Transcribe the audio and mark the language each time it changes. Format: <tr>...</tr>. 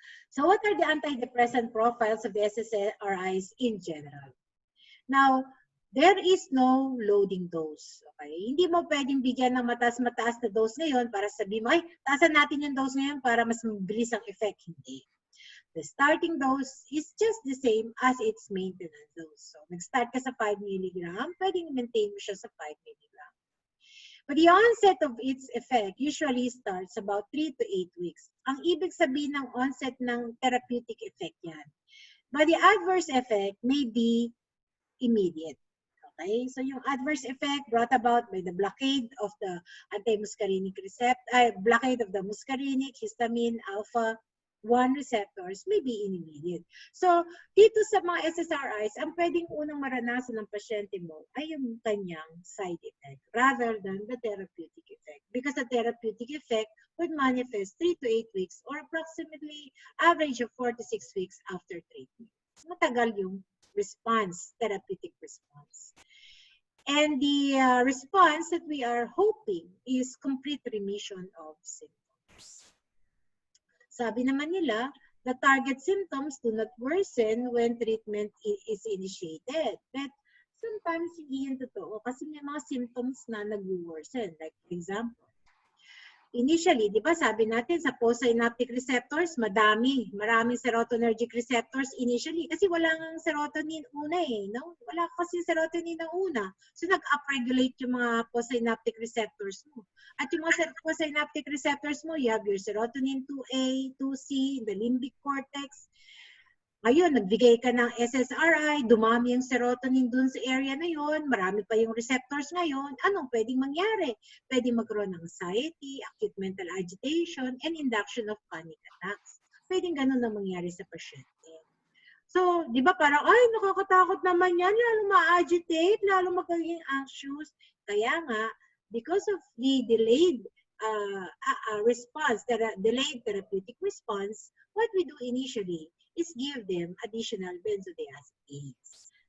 <en>So what are the antidepressant profiles of the SSRIs in general? Now, there is no loading dose. Okay?</en> <tl>Hindi mo pwedeng bigyan ng mataas-mataas na dose ngayon para sabihin mo, ay, taasan natin yung dose ngayon para mas mabilis ang effect. Hindi.</tl> <en>The starting dose is just the same as its maintenance dose.</en> <tl>So, nag-start ka sa 5 mg, pwedeng maintain mo siya sa 5 mg.</tl> <en>But the onset of its effect usually starts about 3 to 8 weeks.</en> <tl>Ang ibig sabihin ng onset ng therapeutic effect yan.</tl> <en>But the adverse effect may be immediate. Okay? So, yung adverse effect brought about by the blockade of the anti-muscarinic receptor, blockade of the muscarinic, histamine, alpha-1 receptors may be immediate.</en> <tl>So, dito sa mga SSRIs, ang pwedeng unang maranasan ng pasyente mo ay yung kanyang side effect</tl> <en>rather than the therapeutic effect. Because the therapeutic effect would manifest 3 to 8 weeks or approximately average of 4 to 6 weeks after treatment.</en> <tl>Matagal yung response, therapeutic response.</tl> <en>And the response that we are hoping is complete remission of symptoms.</en> <tl>Sabi naman nila,</tl> <en>the target symptoms do not worsen when treatment is initiated. But sometimes</en> <tl>hindi yan totoo kasi may mga symptoms na nag-worsen.</tl> <en>Like for example, initially,</en> <tl>di ba sabi natin sa postsynaptic receptors, maraming serotonergic receptors initially kasi wala nga serotonin una no? Wala kasi serotonin na una. So nag-upregulate yung mga postsynaptic receptors mo. At yung mga</tl> <en>postsynaptic receptors mo, you have your serotonin 2A, 2C, the limbic cortex.</en> <tl>Ngayon, nagbigay ka ng SSRI, dumami yung serotonin dun sa area na yun, marami pa yung receptors ngayon, anong pwedeng mangyari? Pwedeng magkaroon ng</tl> <en>anxiety, acute mental agitation, and induction of panic attacks.</en> <tl>Pwedeng ganun na mangyari sa pasyente. So, di ba parang, ay, nakakatakot naman yan, lalo ma-agitate, lalo magiging anxious. Kaya nga,</tl> <en>because of the delayed response, delayed therapeutic response, what we do initially is give them additional benzodiazepines.</en>